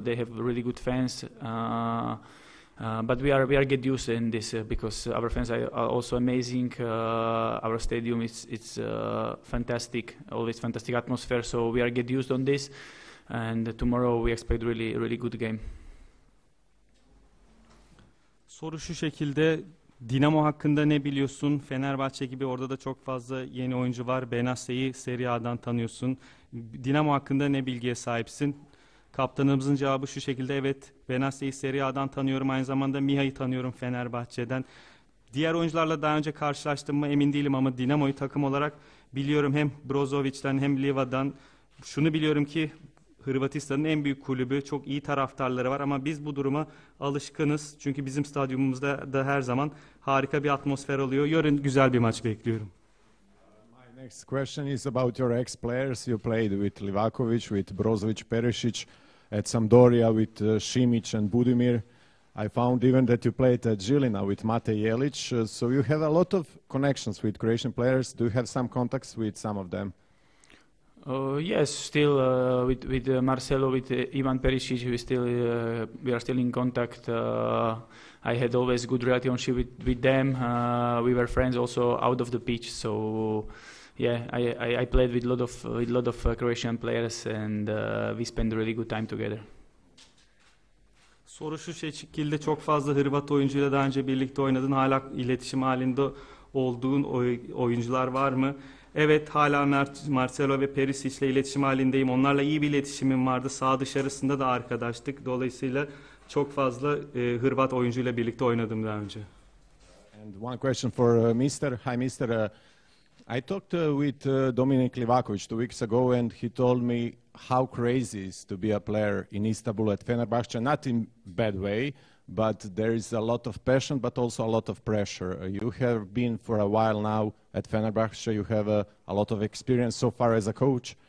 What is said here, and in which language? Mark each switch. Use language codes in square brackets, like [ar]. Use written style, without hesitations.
[en] They have really good fans, but we are get used in this because our fans are also amazing. Our stadium it's fantastic, always fantastic atmosphere. So we are get used on this, and tomorrow we expect really good game. [tr] Soru şu şekilde: Dinamo hakkında ne biliyorsun? Fenerbahçe gibi orada da çok fazla yeni oyuncu var. Benasser'i Serie A'dan tanıyorsun. Dinamo hakkında ne bilgiye sahipsin? Kaptanımızın cevabı şu şekilde: evet, Benasser'i Serie A'dan tanıyorum. Aynı zamanda Miha'yı tanıyorum Fenerbahçe'den. Diğer oyuncularla daha önce karşılaştım mı emin değilim ama Dinamo'yu takım olarak biliyorum, hem Brozovic'den hem Liva'dan. Şunu biliyorum ki Hırvatistan'ın en büyük kulübü, çok iyi taraftarları var ama biz bu duruma alışkınız. Çünkü bizim stadyumumuzda da her zaman harika bir atmosfer oluyor. Yarın güzel bir maç bekliyorum. [en] My next question is about your ex-players. You played with Livakovic, with Brozovic, Perisic, at Sampdoria with Šimić and Budimir. I found even that you played at Žilina with Mate Jelic. So you have a lot of connections with Croatian players. Do you have some contacts with some of them? Yes, still with Marcelo, with Ivan Perisic, we are still in contact. I had always good relationship with them. We were friends also out of the pitch. So yeah, I played with lot of Croatian players, and we spent a really good time together. [tr] Soru şu şekilde: çok fazla Hırvat oyuncuyla daha önce birlikte oynadın. Hala iletişim halinde olduğun oyuncular var mı? Evet, hala Marcelo ve Perisic ile iletişim halindeyim. Onlarla iyi bir iletişimim vardı. Sağ dışarısında da arkadaştık. Dolayısıyla çok fazla Hırvat oyuncuyla birlikte oynadım daha önce. [en] And one question for Mr. Hi, Mr. I talked with Domenico Livakovic 2 weeks ago, and he told me how crazy it is to be a player in Istanbul at Fenerbahçe, not in bad way, but there is a lot of passion, but also a lot of pressure. You have been for a while now at Fenerbahçe. You have a lot of experience so far as a coach.